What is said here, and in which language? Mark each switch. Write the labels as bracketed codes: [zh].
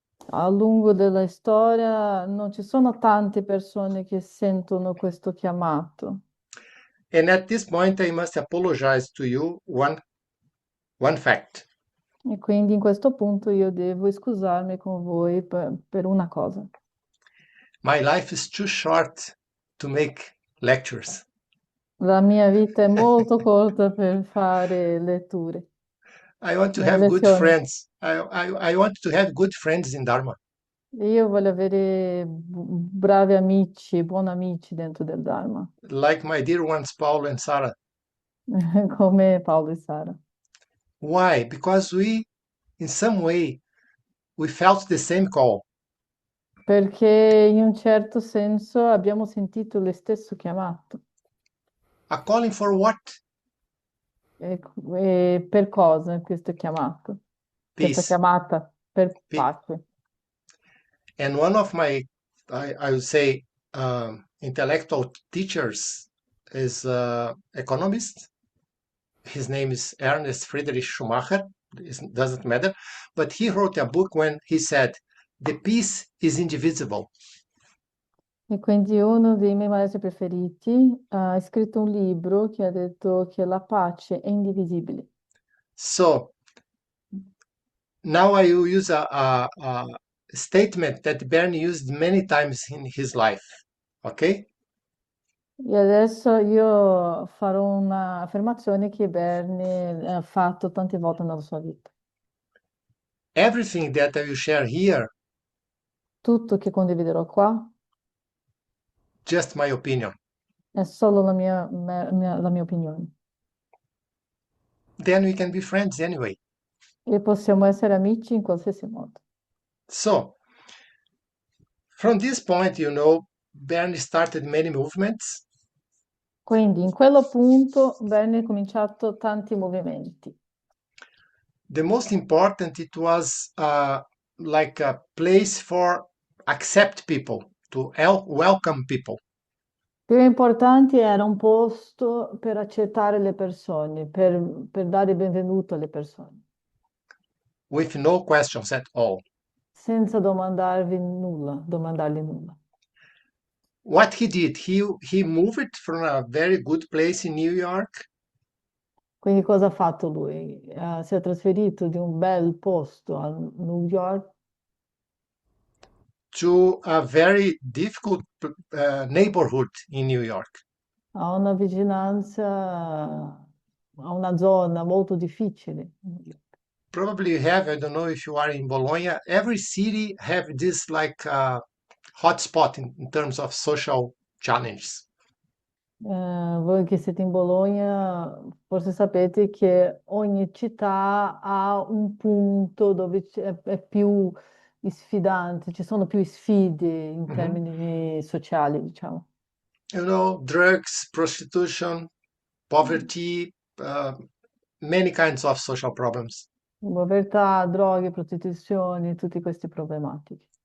[it] A lungo della storia non ci sono tante persone che sentono questo chiamato. [en] And at this point, I must apologize to you one fact. [it] E quindi in questo punto io devo scusarmi con voi per una cosa. [en] My life is too short to make lectures. [it] La mia vita è molto corta per fare letture, [en] I want to have good [it] lezioni. [en] friends. I want to have good friends in Dharma. [it] Io voglio avere bravi amici, buoni amici dentro del Dharma, [en] Like my dear ones, Paul and Sarah. [it] come Paolo e Sara. [en] Why? Because we, in some way, we felt the same call. [it] Perché in un certo senso abbiamo sentito lo stesso chiamato. [en] A calling for what? [it] E per cosa questo chiamato? Questa [en] Peace. [it] chiamata per pace. [en] And one of my, I would say, intellectual teachers is economist. His name is Ernest Friedrich Schumacher. It doesn't matter. But he wrote a book when he said, the peace is indivisible. [it] E quindi uno dei miei maestri preferiti ha scritto un libro che ha detto che la pace è indivisibile. [en] So now I will use a statement that Bernie used many times in his life. Okay? [it] E adesso io farò un'affermazione che Bernie ha fatto tante volte nella sua vita. [en] Everything that I will share here [it] Tutto che condividerò qua [en] just my opinion. [it] è solo la mia opinione. [en] Then we can be friends anyway. [it] E possiamo essere amici in qualsiasi modo. [en] So, from this point, Bernie started many movements. [it] Quindi in quello punto venne cominciato tanti movimenti. [en] The most important, it was like a place for accept people, to welcome people. [it] Più importanti era un posto per accettare le persone, per dare il benvenuto alle persone, [en] With no questions at all. [it] senza domandargli nulla. [en] What he did, he moved from a very good place in New York [it] Quindi cosa ha fatto lui? Si è trasferito di un bel posto a New York [en] to a very difficult neighborhood in New York. [it] a una vicinanza, a una zona molto difficile. [en] Probably you have, I don't know if you are in Bologna, every city have this like hotspot in terms of social challenges. [it] Voi che siete in Bologna, forse sapete che ogni città ha un punto dove è più sfidante, ci sono più sfide in Mhm. termini sociali, diciamo. [en] Drugs, prostitution, poverty, many kinds of social problems. [it] Povertà, droghe, prostituzione, tutte queste problematiche.